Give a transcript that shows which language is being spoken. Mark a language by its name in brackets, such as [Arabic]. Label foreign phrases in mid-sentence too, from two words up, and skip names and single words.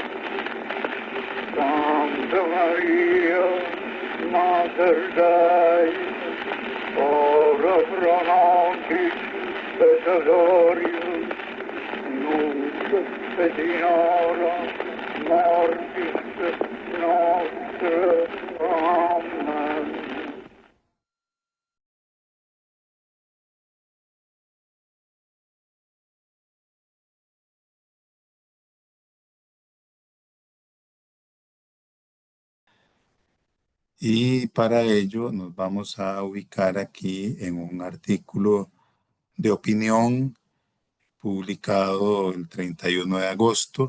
[Latin] Santa Maria, Mater Dei, ora pro nobis peccatoribus, nunc et in hora mortis nostre. Amen. [Spanish] Y para ello nos vamos a ubicar aquí en un artículo de opinión publicado el 31 de agosto.